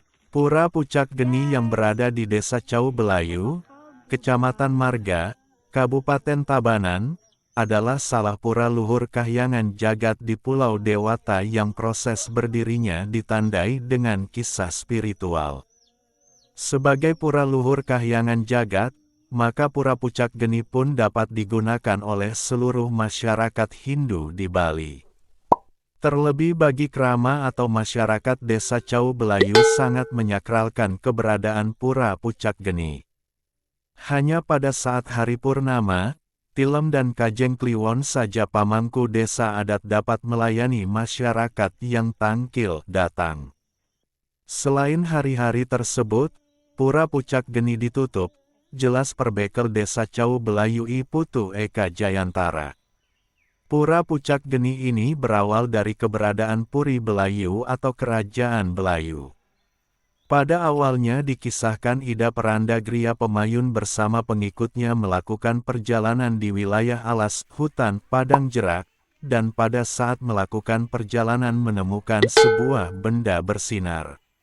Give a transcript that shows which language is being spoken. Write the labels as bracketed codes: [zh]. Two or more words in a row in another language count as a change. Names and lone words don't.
[id] Pura Pucak Geni yang berada di Desa Cau Belayu, Kecamatan Marga, Kabupaten Tabanan, adalah salah pura luhur kahyangan jagat di Pulau Dewata yang proses berdirinya ditandai dengan kisah spiritual. Sebagai pura luhur kahyangan jagat, maka Pura Pucak Geni pun dapat digunakan oleh seluruh masyarakat Hindu di Bali. Terlebih bagi krama atau masyarakat Desa Cau Belayu sangat menyakralkan keberadaan Pura Pucak Geni. Hanya pada saat hari purnama, tilem dan kajeng kliwon saja pamangku desa adat dapat melayani masyarakat yang tangkil datang. Selain hari-hari tersebut, Pura Pucak Geni ditutup, jelas perbekel Desa Cau Belayu I Putu Eka Jayantara. Pura Pucak Geni ini berawal dari keberadaan Puri Belayu atau Kerajaan Belayu. Pada awalnya dikisahkan Ida Peranda Gria Pemayun bersama pengikutnya melakukan perjalanan di wilayah alas hutan Padang Jerak, dan pada saat melakukan perjalanan menemukan sebuah benda bersinar.